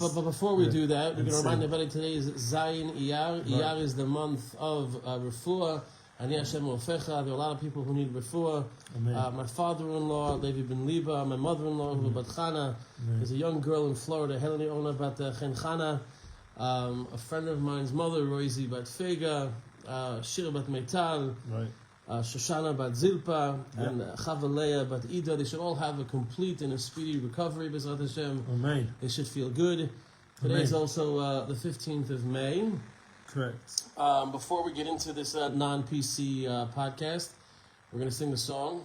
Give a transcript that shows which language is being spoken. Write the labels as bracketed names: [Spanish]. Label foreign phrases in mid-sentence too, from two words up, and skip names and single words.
[English] But before we do that, we're going to remind everybody today is [Hebrew] ז׳ אייר. [English] Iyar is the month of Refuah. [Hebrew] אני השם רופאך. [English] There are a lot of people who need refuah. My father-in-law, Levi ben Liba, my mother-in-law, Bat Chana. There's a young girl in Florida, Helene Ona Bat Chen Chana. A friend of mine's mother, Roizi Bat Fega, Shira Bat Meital, Shoshana Bat Zilpa, and Chava Leah Bat Ida. They should all have a complete and a speedy recovery, [Hebrew] בעזרת השם. [English] Amen. They should feel good. Today is also the 15th of May. Correct. Before we get into this non-PC podcast, we're going to sing the song.